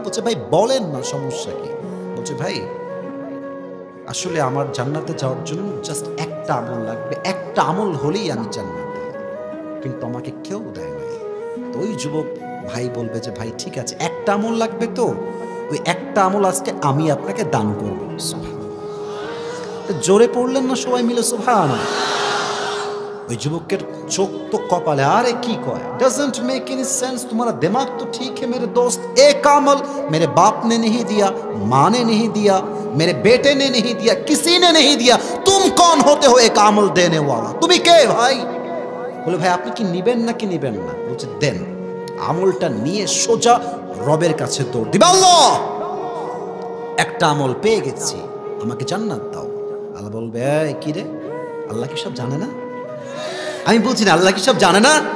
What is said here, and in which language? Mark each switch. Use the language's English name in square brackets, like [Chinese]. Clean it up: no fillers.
[Bangla] বলছে ভাই বলেন না, সমস্যা কি? বলছে ভাই আসলে আমার জান্নাতে যাওয়ার জন্য জাস্ট একটা আমল লাগবে, একটা আমল হলেই আমি জান্নাতে, কিন্তু আমাকে কেউ দেয় নাই। তো ওই যুবক ভাই বলবে যে ভাই ঠিক আছে, একটা আমল লাগবে, তো ওই একটা আমল আজকে আমি আপনাকে দান করব। জোরে পড়লেন না সবাই মিলে সুবহানাল্লাহ? ওই যুবকের চোখ তো কপালে, আরে কি কয়, [English] doesn't make any sense, [Hindi] तुम्हारा दिमाग तो ठीक है मेरे दोस्त, एक अमल मेरे बाप ने नहीं दिया, माँ ने नहीं दिया, मेरे बेटे ने नहीं दिया, किसी ने नहीं दिया, तुम कौन होते हो एक अमल देने वाला? [Bangla] তুমি কে ভাই? বলে ভাই আপনি কি নিবেন নাকি নিবেন না? বলছে দেন। আমলটা নিয়ে সোজা রবের কাছে দৌড় দিবে, আল্লাহ একটা আমল পেয়ে গেছি, আমাকে জান্নাত দাও। আল্লাহ বলবে এই কি রে, আল্লাহ কি সব জানে না? আমি বলছি না আল্লাহ কি সব জানে না?